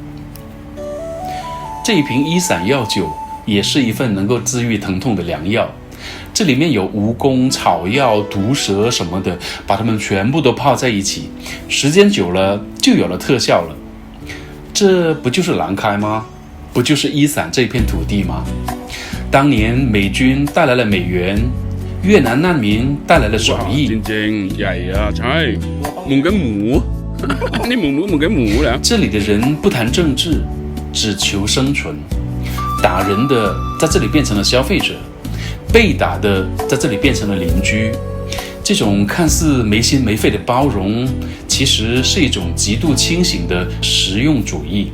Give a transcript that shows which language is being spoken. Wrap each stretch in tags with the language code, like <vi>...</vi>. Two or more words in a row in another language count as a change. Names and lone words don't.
<zh>这一瓶伊散药酒也是一份能够治愈疼痛的良药，这里面有蜈蚣、草药、毒蛇什么的，把它们全部都泡在一起，时间久了就有了特效了。这不就是兰开吗？不就是伊散这片土地吗？当年美军带来了美元，越南難民帶來了手藝，真正曳啊！</zh> <th>ใช่มึง</th> <zh>跟</zh> <th>หมูนี่มึง</th> <zh>跟หมู了。这里的人不談政治，只求生存。打人的在这里变成了消費者，被打的在这里变成了鄰居。这种看似沒心沒肺的包容，其實是一種極度清醒的實用主義。</zh>